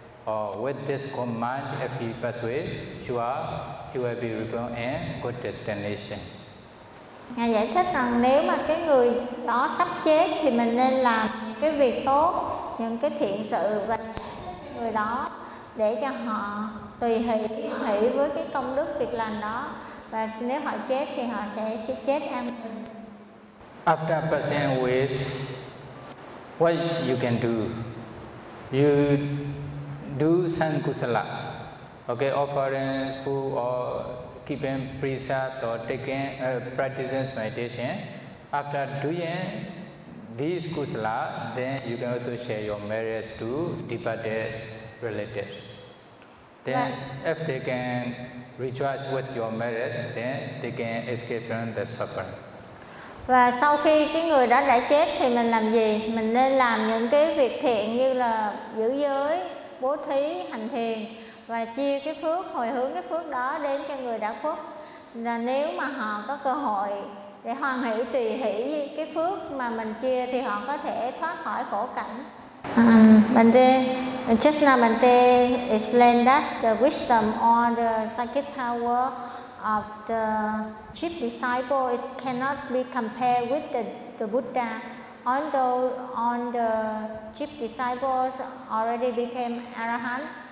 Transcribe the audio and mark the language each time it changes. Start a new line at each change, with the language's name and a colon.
English: Or with this command, if he pass away, you will be reborn in good destinations.
Vietnamese: Ngài giải thích rằng nếu mà cái người đó sắp chết thì mình nên làm cái việc tốt, những cái thiện sự và người đó để cho họ tùy hỷ với cái công đức việc làm đó, và nếu họ chết thì họ sẽ chết an bình.
English: After passing away, what you can do? You do some kusala, okay, offerings, food, or keeping precepts or taking practicing meditation. After doing these kusala, then you can also share your merits to departed relatives. Then if they can rejoice with your merits, then they can escape from the suffering.
Vietnamese: Và sau khi cái người đó đã chết thì mình làm gì? Mình nên làm những cái việc thiện như là giữ giới, bố thí, hành thiền và chia cái phước, hồi hướng cái phước đó đến cho người đã khuất. Là nếu mà họ có cơ hội để hoàn hỷ tùy hỷ cái phước mà mình chia thì họ có thể thoát khỏi khổ cảnh.
English: Bante, just now Bante explained that the wisdom or the psychic power of the chief disciple is cannot be compared with the Buddha, although on the chief disciples already became arahant.